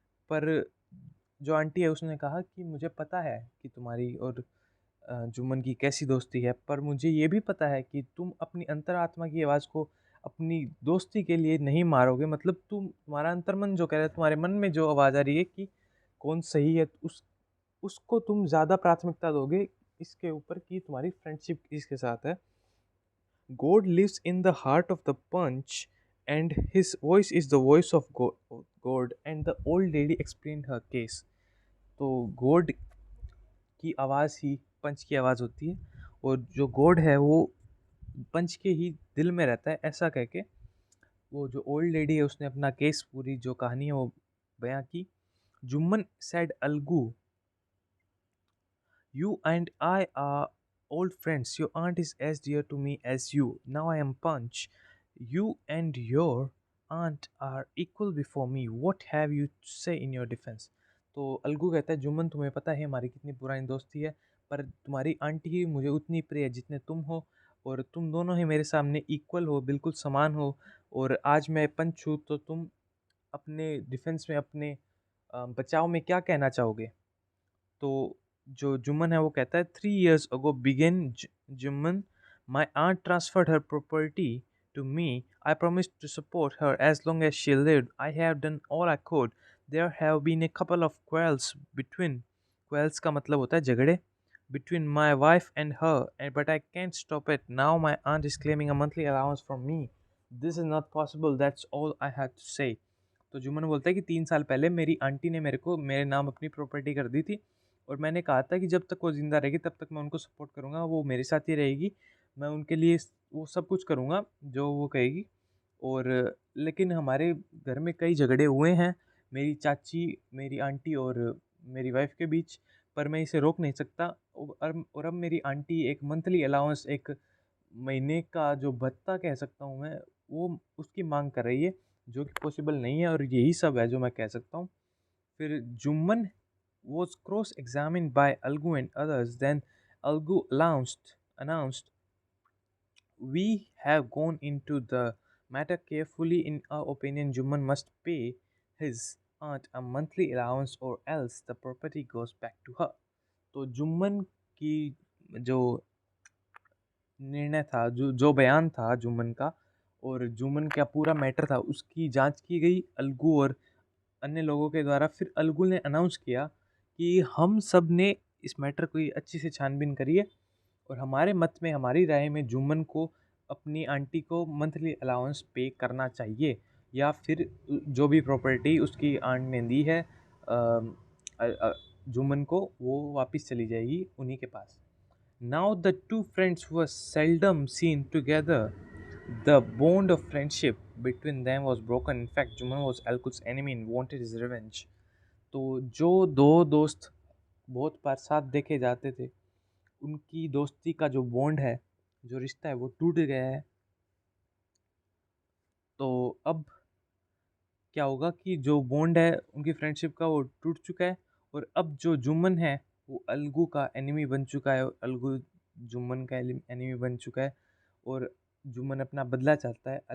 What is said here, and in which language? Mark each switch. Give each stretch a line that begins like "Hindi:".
Hindi: पर जो आंटी है उसने कहा कि मुझे पता है कि तुम्हारी और जुम्मन की कैसी दोस्ती है, पर मुझे ये भी पता है कि तुम अपनी अंतरात्मा की आवाज़ को अपनी दोस्ती के लिए नहीं मारोगे। मतलब तुम्हारा अंतर्मन जो कह रहा है, तुम्हारे मन में जो आवाज़ आ रही है कि कौन सही है, उसको तुम ज़्यादा प्राथमिकता दोगे इसके ऊपर कि तुम्हारी फ्रेंडशिप इसके साथ है।
English: God lives in the heart of the punch, and his voice is the voice of God, and the old lady explained her case।
Hindi: तो गॉड की आवाज़ ही पंच की आवाज़ होती है, और जो गॉड है वो पंच के ही दिल में रहता है, ऐसा कह के वो जो ओल्ड लेडी है उसने अपना केस, पूरी जो कहानी है वो बयां की।
English: Jumman said Algu, you and I are old friends. Your aunt is as dear to me as you. Now I am Punch. You and your aunt are equal before me. What have you to say in your defense?
Hindi: तो अलगू कहता है, जुम्मन तुम्हें पता है हमारी कितनी पुरानी दोस्ती है, पर तुम्हारी आंटी ही मुझे उतनी प्रिय है जितने तुम हो, और तुम दोनों ही मेरे सामने इक्वल हो, बिल्कुल समान हो। और आज मैं पंच हूँ, तो तुम अपने डिफेंस में, अपने बचाव में क्या कहना चाहोगे। तो जो जुम्मन है वो कहता है,
English: 3 years ago began Jumman, my aunt transferred her property to me, I promised to support her as long as she lived, I have done all I could, there have been a couple of quarrels
Hindi: का मतलब होता है झगड़े,
English: between my wife and her, but I can't stop it, now my aunt is claiming a monthly allowance from me, this is not possible, that's all I had to say।
Hindi: तो जुम्मन बोलता है कि 3 साल पहले मेरी आंटी ने मेरे को मेरे नाम अपनी प्रॉपर्टी कर दी थी, और मैंने कहा था कि जब तक वो ज़िंदा रहेगी तब तक मैं उनको सपोर्ट करूँगा, वो मेरे साथ ही रहेगी, मैं उनके लिए वो सब कुछ करूँगा जो वो कहेगी। और लेकिन हमारे घर में कई झगड़े हुए हैं, मेरी चाची, मेरी आंटी और मेरी वाइफ के बीच, पर मैं इसे रोक नहीं सकता। और अब मेरी आंटी एक मंथली अलाउंस, एक महीने का जो भत्ता कह सकता हूँ मैं, वो उसकी मांग कर रही है, जो कि पॉसिबल नहीं है, और यही सब है जो मैं कह सकता हूँ।
English: फिर Jumman was cross-examined by Algu and others. Then Algu announced, "We have gone into the matter carefully. In our opinion, Jumman must pay his aunt a monthly allowance, or else the property goes back to her."
Hindi: तो जुम्मन की जो निर्णय था, जो जो बयान था जुम्मन का, और जुम्मन का पूरा मैटर था, उसकी जांच की गई अलगू और अन्य लोगों के द्वारा। फिर अलगुल ने अनाउंस किया कि हम सब ने इस मैटर को अच्छी से छानबीन करी है, और हमारे मत में, हमारी राय में, जुम्मन को अपनी आंटी को मंथली अलाउंस पे करना चाहिए, या फिर जो भी प्रॉपर्टी उसकी आंट ने दी है जुम्मन को, वो वापस चली जाएगी उन्हीं के पास।
English: Now the two friends were seldom seen together. The bond of friendship between them was broken. In fact, Juman was Alkut's enemy and wanted his revenge.
Hindi: तो जो दो दोस्त बहुत बार साथ देखे जाते थे, उनकी दोस्ती का जो बॉन्ड है, जो रिश्ता है, वो टूट गया है। तो अब क्या होगा कि जो बॉन्ड है उनकी फ्रेंडशिप का, वो टूट चुका है, और अब जो जुम्मन है वो अलगू का एनिमी बन चुका है, और अलगू जुम्मन का एनिमी बन चुका है, और जुम्मन अपना बदला चाहता है।